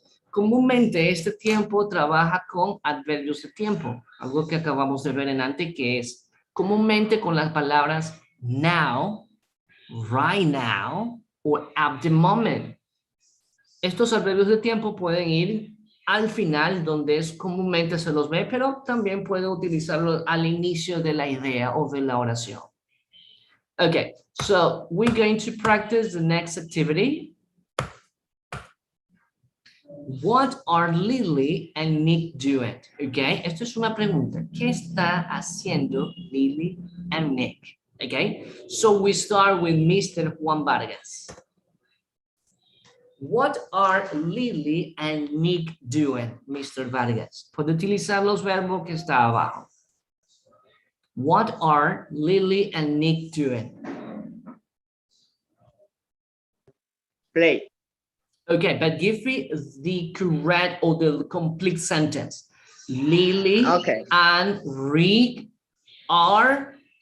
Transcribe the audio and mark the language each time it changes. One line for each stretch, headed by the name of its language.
Spanish: Comúnmente este tiempo trabaja con adverbios de tiempo, algo que acabamos de ver en antes, que es comúnmente con las palabras now, right now o at the moment. Estos adverbios de tiempo pueden ir al final, donde es comúnmente se los ve, pero también puede utilizarlo al inicio de la idea o de la oración.
English: Okay, so we're going to practice the next activity. What are Lily and Nick doing?
Spanish: Okay, esto es una pregunta. ¿Qué está haciendo Lily and Nick?
English: Okay, so we start with Mr. Juan Vargas. What are Lily and Nick doing, Mr. Vargas?
Spanish: Puede utilizar los verbos que está abajo.
English: What are Lily and Nick doing? Play. Okay, but give me the correct or the complete sentence. Lily and Rick are...